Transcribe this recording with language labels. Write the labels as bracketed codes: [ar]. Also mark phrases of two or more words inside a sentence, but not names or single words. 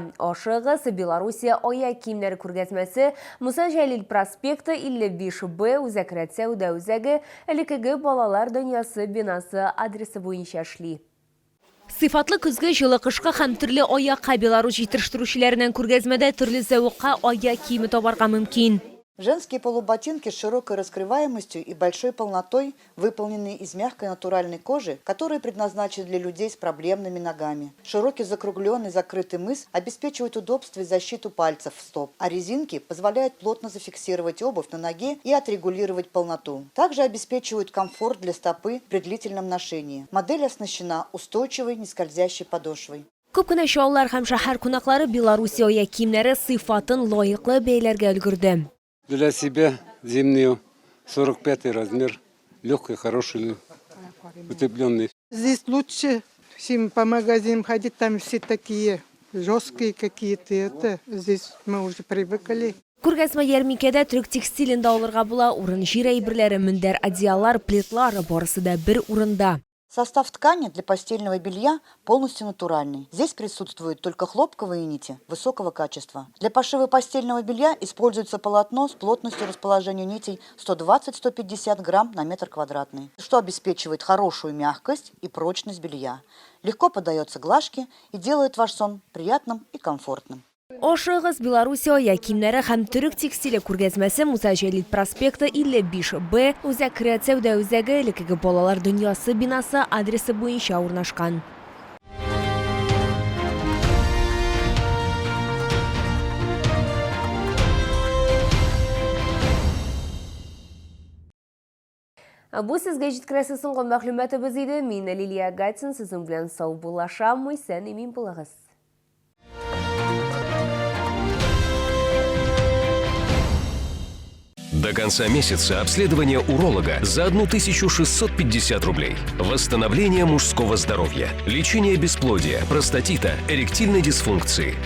[tt] Ашыгыз Белоруссия аяк киемнәре күргәзмәсе Муса Җәлил проспекты 55Б Үзәк сәүдә үзәге элекеге балалар дөньясы бинасы адресы буенча эшли. Сыйфатлы көзге, җылы кышка һәм төрле аякка Беларусь җитештерүчеләреннән күргәзмәдә төрле зәвыкка аяк киеме табарга мөмкин. [ru] Женские полуботинки с широкой раскрываемостью и большой полнотой, выполненные из мягкой натуральной кожи, которые предназначены для людей с проблемными ногами. Широкий закругленный закрытый мыс обеспечивает удобство и защиту пальцев стоп, а резинки позволяют плотно зафиксировать обувь на ноге и отрегулировать полноту. Также обеспечивают комфорт для стопы при длительном ношении. Модель оснащена устойчивой, нескользящей подошвой. [tt] Күп кенә шаулар һәм шәһәр кунаклары Белоруссия аяк киемнәре сыйфатын лаеклы бәяләргә өлгерде. [ru] Для себя зимнюю 45 размер, легкий, хороший, утепленный. Здесь лучше, чем по магазинам ходить, там все такие жесткие какие-то. Это здесь мы уже привыкли. [tt] Күргәзмә ярминкәдә төрек текстилендә алырга була. Урын җир әйберләре, мендәр, одеяллар, плитлар барысы да бер урында. [ru] Состав ткани для постельного белья полностью натуральный. Здесь присутствуют только хлопковые нити высокого качества. Для пошива постельного белья используется полотно с плотностью расположения нитей 120-150 грамм на метр квадратный, что обеспечивает хорошую мягкость и прочность белья. Легко поддается глажке и делает ваш сон приятным и комфортным. [tt] Ашыгыз Белоруссия аяк киемнәре һәм төрек текстиле күргәзмәсе Муса Җәлил проспекты 55Б Үзәк сәүдә үзәге элекеге балалар дөньясы бинасы адресы буенча урнашкан. Бу сезгә җиткерәсе соңгы мәгълүматыбыз иде. Мин Лилия Гатин, сезнең белән сау булашам. Исән имин булыгыз. [ru] До конца месяца обследование уролога за 1650 рублей. Восстановление мужского здоровья. Лечение бесплодия, простатита, эректильной дисфункции.